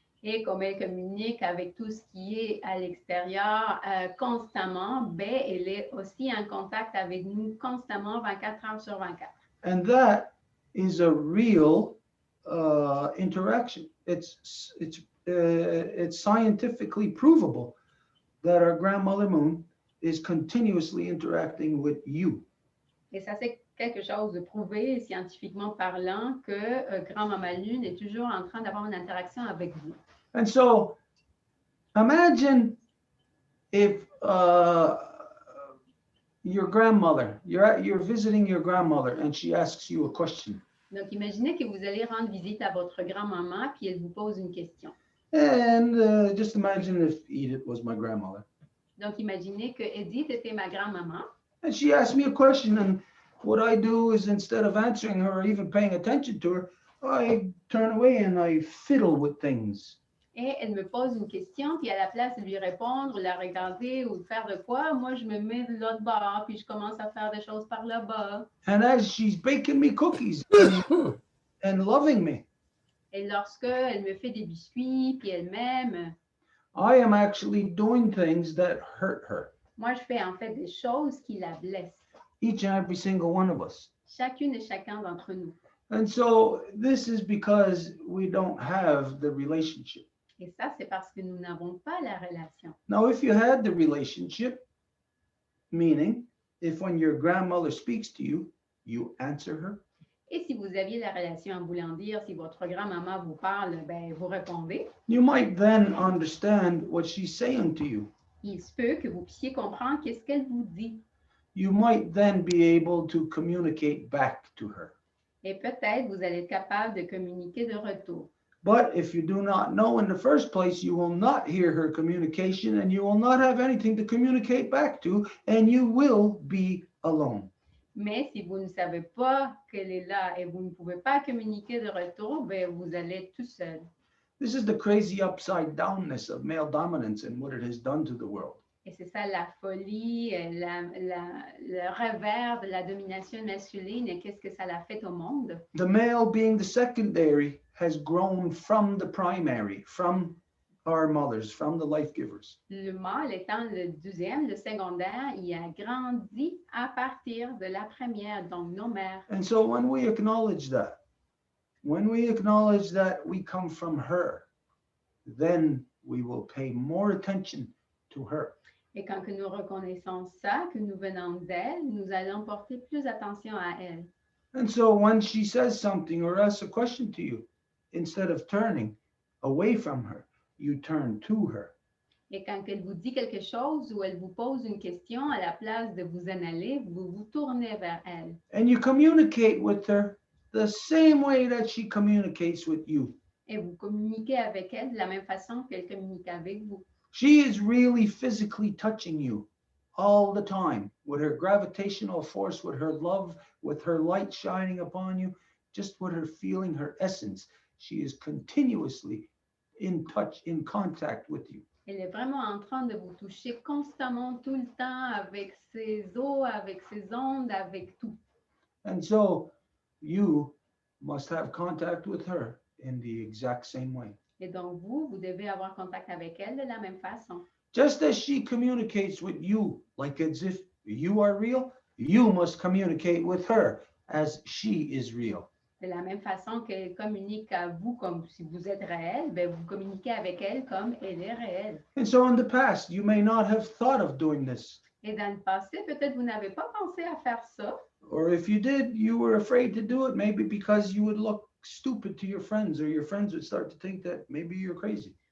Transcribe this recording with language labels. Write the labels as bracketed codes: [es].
[fr] Et comme elle communique avec tout ce qui est à l'extérieur constamment, ben, elle est aussi en contact avec nous constamment 24 heures sur 24. [en] And that is a real interaction. It's scientifically provable that our grandmother moon is continuously interacting with you. [fr] Et ça, c'est quelque chose de prouvé scientifiquement parlant que Grand-Maman Lune est toujours en train d'avoir une interaction avec vous. [en] And so imagine if your grandmother, you're visiting your grandmother and she asks you a question. [fr] Donc, imaginez que vous allez rendre visite à votre grand-maman puis elle vous pose une question. [en] And just imagine if Edith was my grandmother. [fr] Donc, imaginez que Edith était ma grand-maman. [en] And she asked me a question, and what I do is instead of answering her or even paying attention to her, I turn away and I fiddle with things. [fr] Et elle me pose une question, puis à la place de lui répondre, ou la regarder, ou faire de quoi, moi, je me mets de l'autre bord, puis je commence à faire des choses par là-bas. [en] And as she's baking me cookies and loving me, [fr] Et lorsque elle me fait des biscuits, puis elle m'aime, [en] I am actually doing things that hurt her. [fr] moi, je fais en fait des choses qui la blessent. [en] Each and every single one of us. [fr] Chacune et chacun d'entre nous. [en] And so this is because we don't have the relationship. [fr] Et ça, c'est parce que nous n'avons pas la relation. [en] Now, if you had the relationship, meaning if when your grandmother speaks to you, you answer her. [fr] Et si vous aviez la relation, en voulant dire, si votre grand-maman vous parle, ben, vous répondez. [en] You might then understand what she's saying to you. [fr] Il se peut que vous puissiez comprendre qu'est-ce qu'elle vous dit. [en] You might then be able to communicate back to her. [fr] Et peut-être vous allez être capable de communiquer de retour. [en] But if you do not know in the first place, you will not hear her communication and you will not have anything to communicate back to, and you will be alone. [fr] Mais si vous ne savez pas qu'elle est là et vous ne pouvez pas communiquer de retour, ben, vous allez être tout seul. [en] This is the crazy upside downness of male dominance and what it has done to the world. [fr] Et c'est ça la folie, le revers de la domination masculine et qu'est-ce que ça l'a fait au monde. [en] The male being the secondary has grown from the primary, from our mothers, from the life givers. [fr] Le mâle étant le deuxième, le secondaire, il a grandi à partir de la première, donc nos mères. [en] And so when we acknowledge that we come from her, then we will pay more attention to her. [fr] Et quand que nous reconnaissons ça, que nous venons d'elle, nous allons porter plus attention à elle. [en] And so when she says something or asks a question to you, instead of turning away from her, you turn to her. [fr] Et quand elle vous dit quelque chose ou elle vous pose une question, à la place de vous en aller, vous vous tournez vers elle. [en] And you communicate with her the same way that she communicates with you. [fr] Et vous communiquez avec elle de la même façon qu'elle communique avec vous. [en] She is really physically touching you all the time with her gravitational force, with her love, with her light shining upon you, just with her feeling, her essence. She is continuously in touch, in contact with you. [fr] Elle est vraiment en train de vous toucher constamment, tout le temps, avec ses os, avec ses ondes, avec tout. [en] And so you must have contact with her in the exact same way. [fr] Et donc, vous devez avoir contact avec elle de la même façon. [en] Just as she communicates with you, like as if you are real, you must communicate with her as she is real. [fr] De la même façon qu'elle communique à vous comme si vous êtes réel, ben vous communiquez avec elle comme elle est réelle. [en] And so in the past, you may not have thought of doing this. [fr] Et dans le passé, peut-être vous n'avez pas pensé à faire ça. [en] Or if you did, you were afraid to do it, maybe because you would look stupid to your friends, or your friends would start to think that maybe you're crazy.